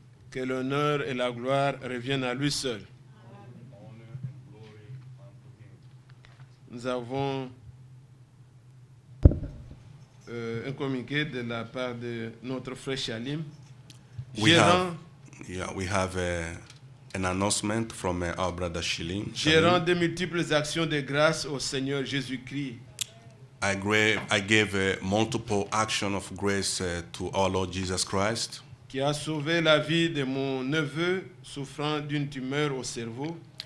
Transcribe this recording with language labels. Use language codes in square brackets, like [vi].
[fr] Que l'honneur et la gloire reviennent à lui seul. Nous avons un communiqué de la part de notre frère Shalim. [en] We have an announcement from our brother Shalim. [fr] Gérant de multiples actions de grâce au Seigneur Jésus-Christ. [en] I gave multiple action of grace to our Lord Jesus Christ, [fr] Qui a sauvé la vie de mon neveu souffrant d'une tumeur au cerveau.